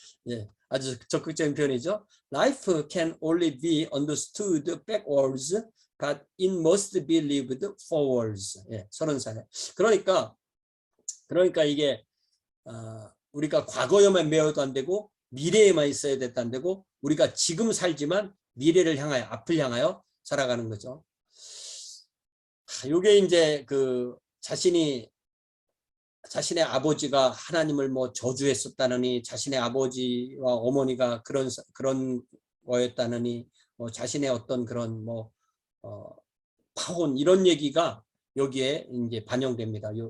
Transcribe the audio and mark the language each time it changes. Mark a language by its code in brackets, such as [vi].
[ko] 예, 아주 적극적인 표현이죠. [en] Life can only be understood backwards, but it must be lived forwards. [ko] 예, 30살에. 그러니까 이게 우리가 과거에만 매여도 안 되고 미래에만 있어야 됐다 안 되고 우리가 지금 살지만 미래를 향하여 앞을 향하여 살아가는 거죠. 이게 이제 그 자신의 아버지가 하나님을 뭐 저주했었다느니 자신의 아버지와 어머니가 그런 거였다느니 자신의 어떤 그런 파혼 이런 얘기가 여기에 이제 반영됩니다.